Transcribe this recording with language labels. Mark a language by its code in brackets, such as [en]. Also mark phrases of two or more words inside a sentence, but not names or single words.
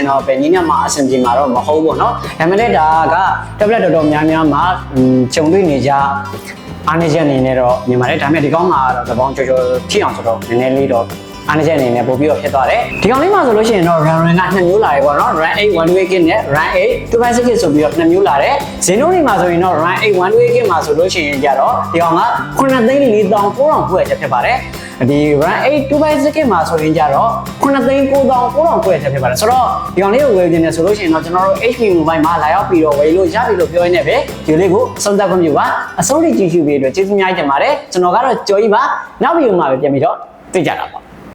[my] တော့ပဲနည်းနည်းမှအဆင်ပြေမှာတော့မဟုတ်ဘူးပေါ့နော်ဒါပေမဲ့ဒါက tablet တော်တော်များများမှာခြုံတွေ့နေကြအားနည်းချက်အနေနဲ့တော့မြင်ပါတယ်ဒါပေမဲ့ဒီကောင်းမှာတော့တစ်ပေါ င်ကြိုကြိုထိအောင်ဆိုတော့နည်းနည်းလေးတော့အားနည်းချက်အနေနဲ့ပို့ပြီးတော့ဖြစ်သွားတယ်ဒီကောင်လေးမှာဆိုလို့ရှိရင်တော့ run က2မျိုးလာတယ်ပေါ့ နော် [en] run 8 one way kit [my] နဲ့ [en] run 8 two by six kit [my] ဆိုပြီးတော့2မျိုးလာတယ်ဇင်းတို့တွေမှာဆိုရင်တော့ [en] run 8 one way kit [my] မှာဆိုလို့ရှိရင်ကြတော့ဒီကောင်က9,400,900ချက်ဖြစ်ပါတယ်ဒီ [en] run 8 two by six kit [my] မှာဆိုရင်ကြတော့9,900,900ချက်ဖြစ်ပါတယ်ဆိုတော့ဒီကောင်လေးကိုဝယ်နေတယ်ဆိုလို့ရှိရင်တော့ကျွန်တော်တို့ HP Mobile မှာလာရောက်ပြီးတော့ဝယ်လို့ရပြီလို့ပြောရင်းနဲ့ပဲဒီလေးကိုအဆုံးသတ်ခွင့်ပြုပါအဆုံးထိကြည့်ရှုပေးအတွက်ကျေးဇူးများတင်ပါတယ်ကျွန်တော်ကတော့ကြော်ကြီးပါနောက်ဗီဒီယိုမှာပဲပြန်ပြီးတော့တွေ့ကြတာပါ